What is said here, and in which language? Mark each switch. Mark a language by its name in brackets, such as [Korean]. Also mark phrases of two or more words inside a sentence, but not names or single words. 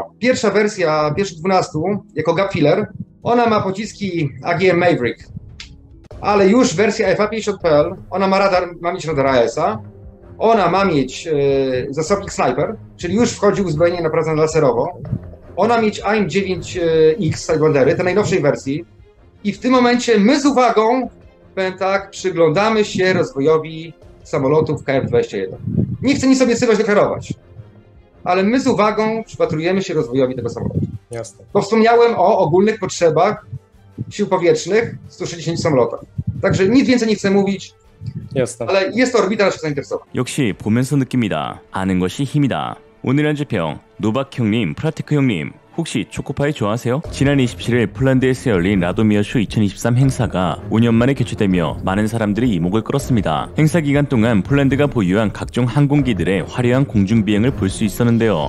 [Polish] Pierwsza wersja, pierwszych 12, jako [English] gap filler, [Polish] ona ma pociski AGM Maverick, ale już wersja FA-50PL, ona ma mieć radar AESA, ona ma mieć zasobnik Sniper, czyli już wchodzi uzbrojenie naprawdę laserowo, ona ma mieć AIM-9X Sidewandery, tej najnowszej wersji i w tym momencie my z uwagą, powiem tak, przyglądamy się rozwojowi samolotów KF-21. Nie chcę nic obiecywać, deklarować, ale my z uwagą przypatrujemy się rozwojowi tego samolotu. Jasne. Bo wspomniałem o ogólnych potrzebach sił powietrznych w 160 samolotach. Także nic więcej nie chcę mówić, Jasne. ale jest to orbita naszych zainteresowań. [Korean] 역시 보면서 느낍니다. 아는 것이 힘이다. 오늘 한 주평 노박 형님, 프라테크 형님 혹시 초코파이 좋아하세요? 지난 27일 폴란드에서 열린 라도미어쇼 2023 행사가 5년 만에 개최되며 많은 사람들이 이목을 끌었습니다. 행사 기간 동안 폴란드가 보유한 각종 항공기들의 화려한 공중비행을 볼 수 있었는데요.